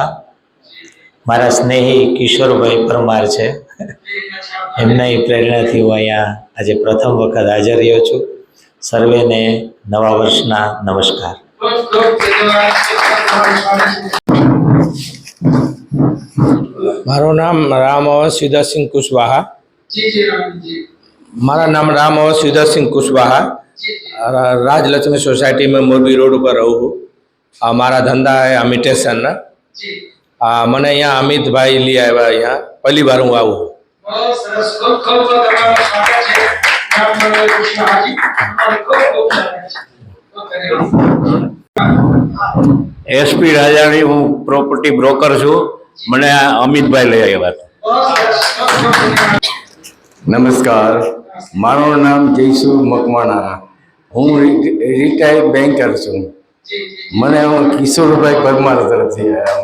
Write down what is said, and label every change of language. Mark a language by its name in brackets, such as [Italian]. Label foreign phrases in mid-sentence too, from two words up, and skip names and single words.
[Gujarati] મારા સ્નેહી કિશોરભાઈ પરમાર છે, એમના પ્રેરણાથી હું અહીંયા આજે પ્રથમ વખત હાજર રહ્યો છું. સર્વેને નવા વર્ષના નમસ્કાર. મારું નામ રામવંશ યુદાસિંહ કુશવાહા. મારા નામ [Hindi] रामवंश युदासिंह कुशवाहा, राजलक्ष्मी सोसाइटी में मोरबी रोड पर रहूँ हूँ. हमारा धंधा है अमिटेशन. मैंने यहाँ अमित भाई लिया है, यहाँ पहली बार हूँ आऊँ. [Gujarati] SP રાજાણી, હું પ્રોપર્ટી બ્રોકર છું. મને અમિત ભાઈ લઈ આવ્યા. નમસ્કાર, મારું નામ જયસુ મકવાણા. હું રિટાયર્ડ બેન્કર છું. મને હું કિશોરભાઈ પરમાર તરફથી